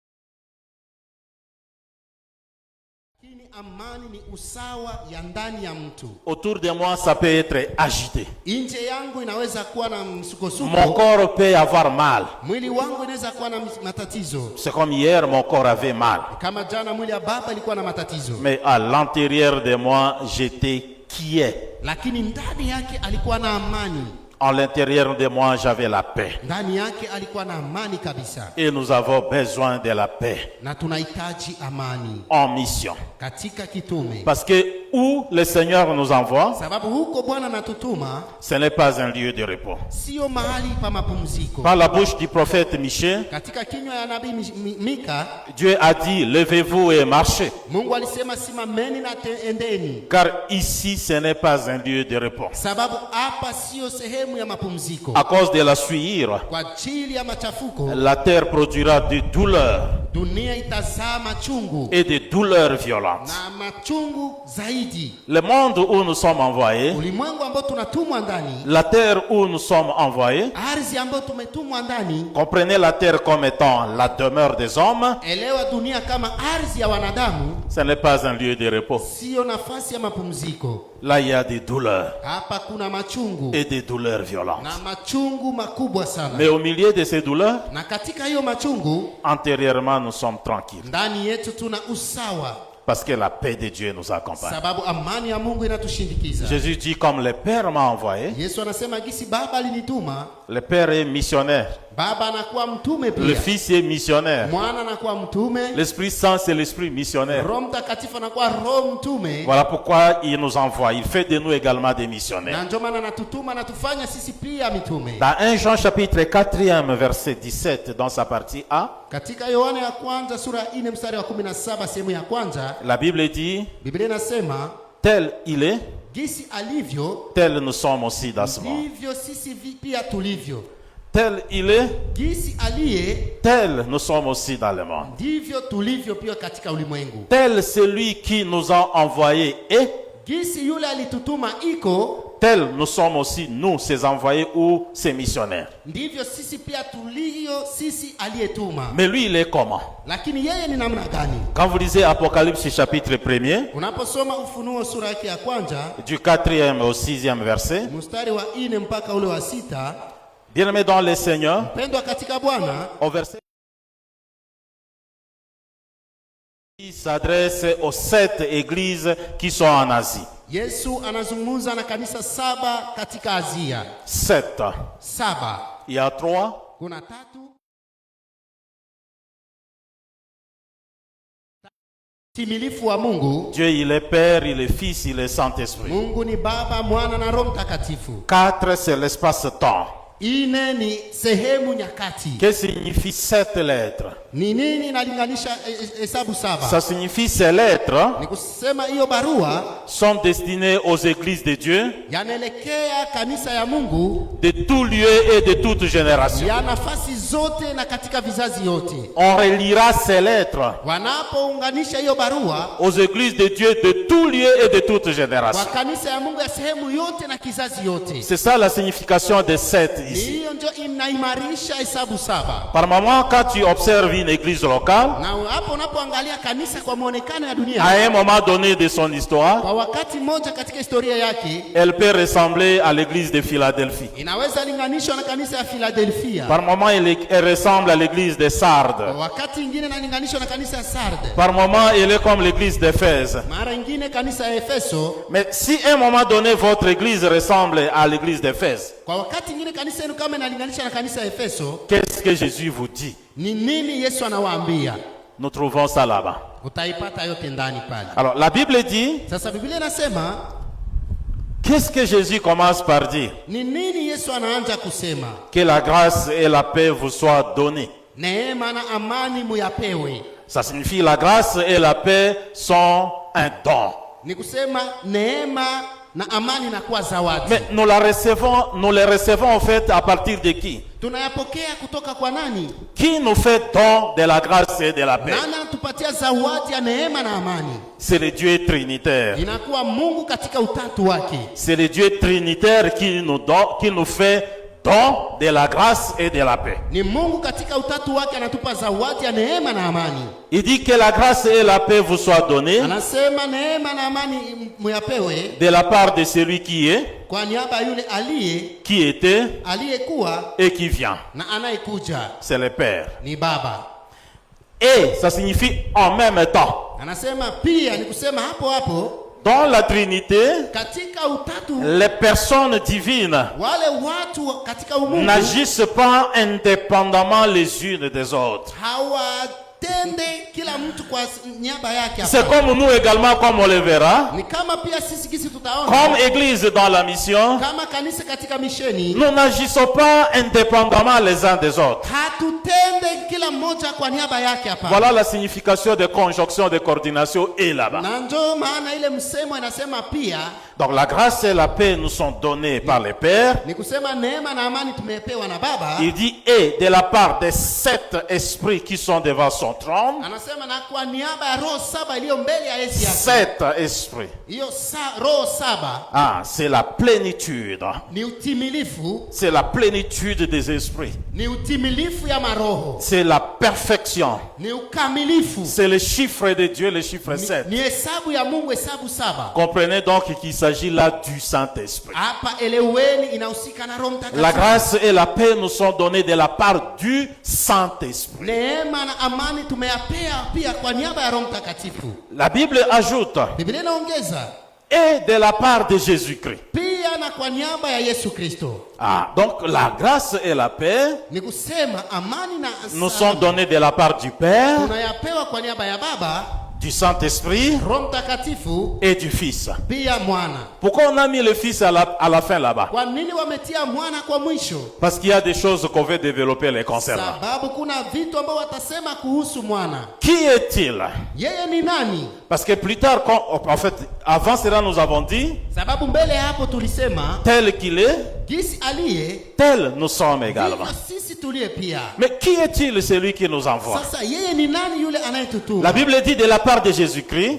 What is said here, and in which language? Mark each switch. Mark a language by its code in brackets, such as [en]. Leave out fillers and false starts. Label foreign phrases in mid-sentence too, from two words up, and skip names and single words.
[sw] Lakini amani ni usawa ya ndani ya mtu. [fr] Autour de moi, ça peut être agité. [sw] Nje yangu inaweza kuwa na msukosuko. [fr] Mon corps peut avoir mal. [sw] Mwili wangu inaweza kuwa na matatizo. [fr] C'est comme hier, mon corps avait mal. [sw] Kama jana mwili ya baba ilikuwa na matatizo. [fr] Mais à l'intérieur de moi, j'étais quiet. [sw] Lakini ndani yake alikuwa na amani. [fr] À l'intérieur de moi, j'avais la paix. [sw] Ndani yake alikuwa na amani kabisa. [fr] Et nous avons besoin de la paix [sw] Na tunahitaji amani [fr] en mission. [sw] katika kitume. [fr] Parce que où le Seigneur nous envoie, [sw] Sababu huko Bwana anatutuma, [fr] ce n'est pas un lieu de repos. [sw] sio mahali pa mapumziko. [fr] Par la bouche du prophète Michée, [sw] Katika kinywa ya nabii Mika, [fr] Dieu a dit, levez-vous et marchez. [sw] Mungu alisema simameni na endeni. [fr] Car ici, ce n'est pas un lieu de repos. [sw] Sababu hapa sio sehemu ya mapumziko. [fr] À cause de la sueur, [sw] Kwa ajili ya machafuko, [fr] la terre produira des douleurs [sw] dunia itazaa machungu [fr] et des douleurs violentes. [sw] na machungu zaidi. [fr] Le monde où nous sommes envoyés, [sw] Ulimwengu ambao tunatumwa ndani, [fr] la terre où nous sommes envoyés, [sw] ardhi ambayo tumetumwa ndani, [fr] comprenez la terre comme étant la demeure des hommes, [sw] elewa dunia kama ardhi ya wanadamu, [fr] ce n'est pas un lieu de repos. [sw] sio nafasi ya mapumziko. [fr] Là, il y a des douleurs [sw] Hapa kuna machungu [fr] et des douleurs violentes. [sw] na machungu makubwa sana. [fr] Mais au milieu de ces douleurs, [sw] Na katika hiyo machungu, [fr] antérieurement, nous sommes tranquilles. [sw] ndani yetu tuna usawa, [fr] Parce que la paix de Dieu nous accompagne. [sw] sababu amani ya Mungu inatushindikiza. [fr] Jésus dit, comme le Père m'a envoyé, [sw] Yesu anasema gisi Baba alinituma, [fr] le Père est missionnaire, [sw] Baba anakuwa mtume [fr] le [sw] pia, [fr] Fils est missionnaire, [sw] Mwana anakuwa mtume, [fr] l'Esprit Saint c'est l'Esprit missionnaire. [sw] Roho Mtakatifu anakuwa Roho mtume. [fr] Voilà pourquoi il nous envoie. Il fait de nous également des missionnaires. [sw] Na ndio maana anatutuma na tufanya sisi pia mitume. [fr] Dans 1 Jean chapitre 4 verset 17, dans sa partie A, [sw] Katika Yohana ya kwanza sura ya 4 mstari wa 17 sehemu ya kwanza, [fr] la Bible dit, [sw] Biblia inasema [fr] tel il est, [sw] gisi alivyo [fr] tel nous sommes aussi dans ce monde. [sw] ndivyo sisi pia tulivyo. [fr] Tel il est, [sw] Gisi aliye [fr] tel nous sommes aussi dans le monde. [sw] ndivyo tulivyo pia katika ulimwengu. [fr] Tel celui qui nous a envoyés est, [sw] Gisi yule alitutuma iko, [fr] tel nous sommes aussi nous, ses envoyés ou ses missionnaires. [sw] ndivyo sisi pia tulivyo sisi aliyetuma. [fr] Mais lui, il est comment? [sw] Lakini yeye ni namna gani? [fr] Quand vous lisez Apocalypse chapitre 1, [sw] Unaposoma Ufunuo sura yake ya kwanza [fr] du 4e au 6e verset, [sw] mstari wa 4 mpaka ule wa 6, [fr] bien-aimés dans le Seigneur, [sw] pendwa katika Bwana, [fr] au verset, il s'adresse aux 7 églises qui sont en Asie. [sw] Yesu anazungumza na kanisa 7 katika Asia. [fr] 7. [sw] 7. [fr] Il y a 3. [sw] Kuna 3. Timilifu wa Mungu. [fr] Dieu, il est Père, il est Fils, il est Saint-Esprit. [sw] Mungu ni Baba, Mwana na Roho Mtakatifu. [fr] 4, c'est l'espace-temps. [sw] 4 ni sehemu nyakati. [fr] Que signifie 7 lettres? [sw] Ni nini inalinganisha hesabu 7? [fr] Ça signifie ces lettres [sw] Ni kusema hiyo barua [fr] sont destinées aux églises de Dieu [sw] yanaelekea kanisa ya Mungu [fr] de tout lieu et de toute génération. [sw] ya nafasi zote na katika vizazi yote. [fr] On relira ces lettres [sw] Wanapounganisha hiyo barua [fr] aux églises de Dieu de tout lieu et de toute [sw] kwa [fr] génération. [sw] kanisa ya Mungu ya sehemu yote na kizazi yote. [fr] C'est ça la signification de 7 ici. [sw] Hiyo ndio inaimarisha hesabu 7. [fr] Par moment, quand tu observes une église locale, [sw] Na hapo unapoangalia kanisa kwa muonekano ya [fr] à [sw] dunia, [fr] un moment donné de son histoire, [sw] kwa wakati mmoja katika historia yake, [fr] elle peut ressembler à l'église de Philadelphie. [sw] inaweza linganishwa na kanisa ya Philadelphia. [fr] Par moment, elle ressemble à l'église de [sw] Kwa [fr] Sardes. [sw] wakati mwingine inalinganishwa na kanisa ya Sardes. [fr] Par moment, elle est comme l'église d'Éphèse. [sw] Mara nyingine kanisa ya Efeso. [fr] Mais si à un moment donné, votre église ressemble à l'église d'Éphèse, [sw] Kwa wakati mwingine kanisa yenu kama inalinganisha na kanisa ya Efeso, [fr] qu'est-ce que Jésus vous dit? [sw] ni nini Yesu anawaambia? [fr] Nous trouvons ça là-bas. [sw] Utaipata yote ndani pale. [fr] Alors, la Bible dit, [sw] Sasa Biblia inasema, [fr] qu'est-ce que Jésus commence par dire? [sw] ni nini Yesu anaanza kusema? [fr] Que la grâce et la paix vous soient données. [sw] Neema na amani muyapewe. [fr] Ça signifie la grâce et la paix sont un don. [sw] Ni kusema neema na amani na kuwa zawadi. [fr] Mais nous les recevons en fait à partir de qui? [sw] Tunayapokea kutoka kwa nani? [fr] Qui nous fait don de la grâce et de la paix? [sw] Nani anatupatia zawadi ya neema na amani? [fr] C'est le Dieu trinitaire. [sw] Inakuwa Mungu katika utatu wake. [fr] C'est le Dieu trinitaire qui nous fait don de la grâce et de la paix. [sw] Ni Mungu katika utatu wake anatupa zawadi ya neema na amani. [fr] Il dit que la grâce et la paix vous soient données [sw] Anasema neema na amani muyapewe [fr] de la part de celui qui est, [sw] kwa niaba ya yule [fr] qui était [sw] aliyekuwa [fr] et qui vient. [sw] na anayekuja, [fr] C'est le Père. [sw] ni Baba. [fr] Et ça signifie en même temps. [sw] Anasema pia ni kusema hapo hapo [fr] Dans la Trinité, [sw] katika utatu [fr] les personnes divines [sw] wale watu katika umungu [fr] n'agissent pas indépendamment les unes des autres. [sw] hawatende kila mtu kwa niaba yake. [fr] C'est comme nous également, comme on le verra, [sw] Ni kama pia sisi kisi tutaona [fr] comme Église dans la mission, [sw] kama kanisa katika misheni, [fr] nous n'agissons pas indépendamment les uns des autres. [sw] hatutende kila mmoja kwa niaba yake hapa. [fr] Voilà la signification de conjonction, de coordination et là-bas. [sw] Na ndio maana ile msemo inasema pia [fr] Donc la grâce et la paix nous sont données par le Père. [sw] ni kusema neema na amani tumepewa na Baba. [fr] Il dit et de la part des 7 esprits qui sont devant son trône. [sw] Anasema na kwa niaba ya roho 7 iliyo mbele ya Yesu yake. [fr] 7 esprits. [sw] Hiyo roho 7 [fr] Ah, c'est la plénitude. [sw] ni utimilifu, [fr] C'est la plénitude des esprits. [sw] ni utimilifu ya maroho, [fr] C'est la perfection. [sw] ni ukamilifu, [fr] C'est le chiffre de Dieu, le chiffre 7. [sw] ni hesabu ya Mungu, hesabu 7. [fr] Comprenez donc qu'il s'agit là du Saint-Esprit. [sw] Hapa eleweni inahusika na Roho Mtakatifu. [fr] La grâce et la paix nous sont données de la part du Saint-Esprit. [sw] Neema na amani tumeyapea pia kwa niaba ya Roho Mtakatifu. [fr] La Bible ajoute [sw] Biblia inaongeza [fr] et de la part de Jésus-Christ. [sw] pia na kwa niaba ya Yesu Kristo. [fr] Ah, donc la grâce et la paix [sw] Ni kusema amani na [fr] nous sont données de la part du Père, [sw] tunayapewa kwa niaba ya Baba, [fr] du Saint-Esprit [sw] Roho Mtakatifu, [fr] et du Fils. [sw] pia Mwana. [fr] Pourquoi on a mis le Fils à la fin là-bas? [sw] Kwa nini wametia Mwana kwa mwisho? [fr] Parce qu'il y a des choses qu'on veut développer les concernant. [sw] Sababu kuna vitu ambao watasema kuhusu Mwana. [fr] Qui est-il? [sw] Yeye ni nani? [fr] Parce que plus tard, en fait, avant cela, nous avons dit, [sw] Sababu mbele hapo tulisema [fr] tel qu'il est, [sw] gisi aliye [fr] tel nous sommes également. [sw] vivyo sisi tuliye pia. [fr] Mais qui est-il celui qui nous envoie? [sw] Sasa yeye ni nani yule anayetutuma? [fr] La Bible dit de la part de Jésus-Christ,